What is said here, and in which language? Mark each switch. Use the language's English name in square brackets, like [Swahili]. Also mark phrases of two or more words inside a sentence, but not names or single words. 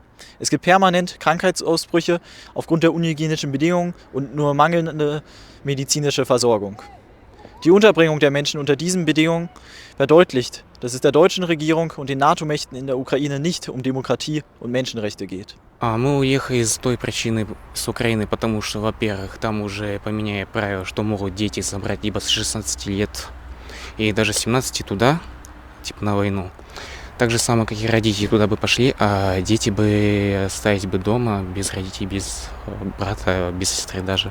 [German] Es gibt permanent Krankheitsausbrüche aufgrund der unhygienischen Bedingungen und nur mangelnde medizinische Versorgung. Die Unterbringung der Menschen unter diesen Bedingungen verdeutlicht, dass es der deutschen Regierung und den NATO-Mächten in der Ukraine nicht um Demokratie und Menschenrechte geht. [Russian] Мы уехали из той причины с Украины, потому что, во-первых, там уже поменяли правила, что могут дети забрать либо с 16 лет и даже 17 туда, типа на войну. Так же самое, как и родители туда бы пошли, а дети бы остались бы дома без родителей, без брата, без сестры даже.